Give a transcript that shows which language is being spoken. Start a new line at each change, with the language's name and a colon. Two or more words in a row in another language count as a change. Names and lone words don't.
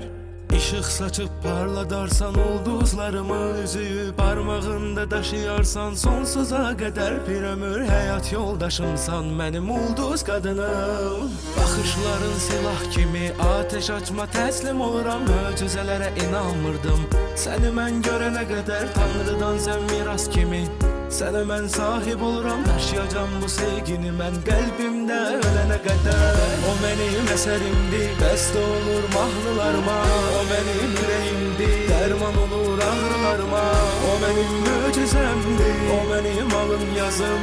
Turkish: Işık saçıp parladarsan ulduzlarımı, üzüyü parmağında taşıyarsan sonsuza kadar bir ömür hayat yoldaşımsan benim ulduz kadınım. Bakışların silah kimi ateş açma teslim oluram,
Azerbaijani: möcüzelere inanmırdım.
Turkish: Seni ben görene kadar Tanrıdan sen miras kimi.
Azerbaijani: Sənə mən sahib oluram, yaşayacağım bu sevgini mən qəlbimdə ölənə qədər. O mənim əsərimdir, bəstə olur mahnılarıma. O mənim ürəyimdir, dərman olur ağrılarıma. O mənim möcüzəmdir, o mənim alın yazım.